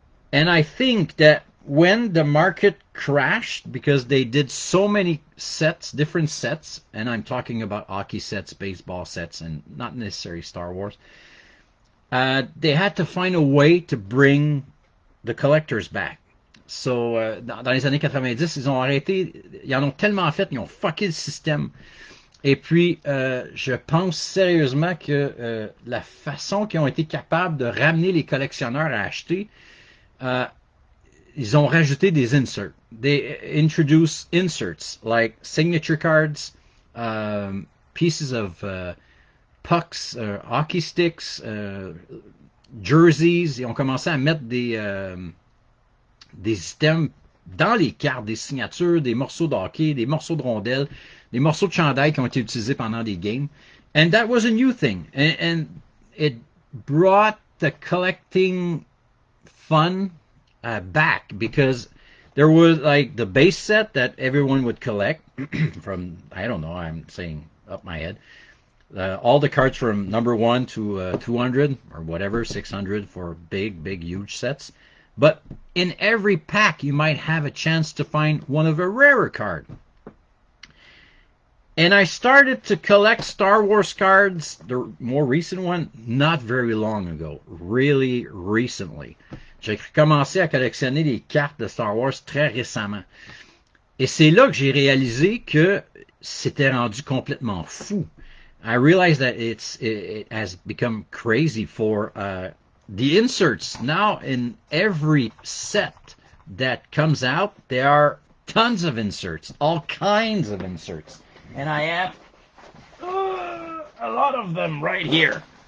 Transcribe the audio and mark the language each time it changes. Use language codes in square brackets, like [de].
[en] And I think that when the market crashed, because they did so many sets, different sets, and I'm talking about hockey sets, baseball sets, and not necessarily Star Wars, they had to find a way to bring the collectors back. [fr] So, dans les années 90, ils ont arrêté, ils en ont tellement fait, ils ont fucké le système. Et puis, je pense sérieusement que la façon qu'ils ont été capables de ramener les collectionneurs à acheter, ils ont rajouté des inserts. [en] They introduced inserts like signature cards, pieces of pucks, hockey sticks, jerseys. [fr] Ils ont commencé à mettre des systèmes dans les cartes, des signatures, des morceaux de hockey, des morceaux de rondelles, des morceaux de chandail qui ont été utilisés pendant des games. [en] And that was a new thing. And it brought the collecting fun back, because there was like the base set that everyone would collect from, I don't know, I'm saying up my head, all the cards from number 1 to 200 or whatever, 600 for big, huge sets. But in every pack, you might have a chance to find one of a rarer card. And I started to collect Star Wars cards, the more recent one, not very long ago, really recently. [fr] J'ai commencé à collectionner les cartes de Star Wars très récemment. Et c'est là que j'ai réalisé que c'était rendu complètement fou. [en] I realized that it has become crazy for the inserts. Now, in every set that comes out, there are tons of inserts, all kinds of inserts. And I have a lot of them right here.